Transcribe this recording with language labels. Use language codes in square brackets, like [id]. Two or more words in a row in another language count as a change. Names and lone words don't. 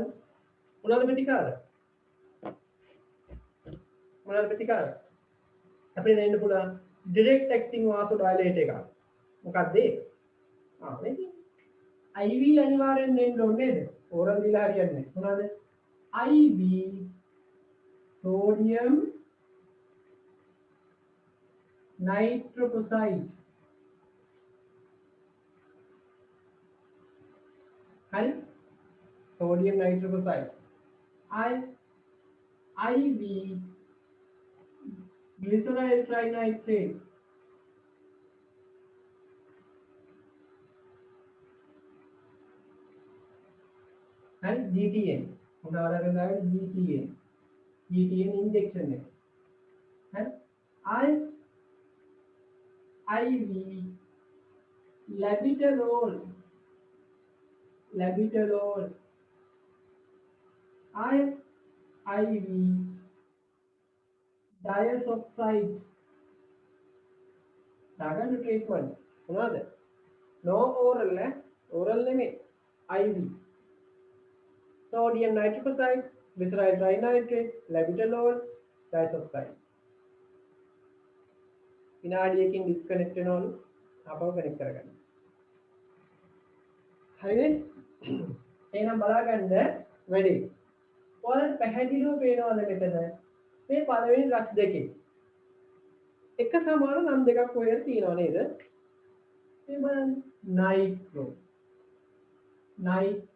[si] මොනවද ප්‍රතිකාර? අපේ දෙන්න පුළුවන් [en] direct acting vasodilator [si] එකක්. මොකක්ද ඒ? මේක IV අනිවාර්යෙන් දෙන්න ඕනේ නේද? oral දීලා හරියන්නේ මොනවද [en] IV sodium nitroprusside හරි sodium nitroprusside IV glyceryl trinitrate and GTN උදාහරණයක් GTN injection එක and IV labetalol IV diazoxide [si] දාගන්න treatment මොනවද [en] no oral oral [si] නෙමෙයි [en] IV sodium nitroprusside glyceryl trinitrate labetalol diazoxide [si] විනාඩියකින් ඩිස්කනෙක්ට් වෙනවලු ආපහු කනෙක්ට් කරගන්න හරිද එහෙනම් බලාගන්න වැඩි ඔයාලට පැහැදිලිව පේනවද මෙතන මේ පළවෙනි ඩ්‍රග්ස් දෙකේ එක සමාන නම් දෙකක් ඔය තියෙනව නේද මේ බලන්න නයිට්‍රෝ හරි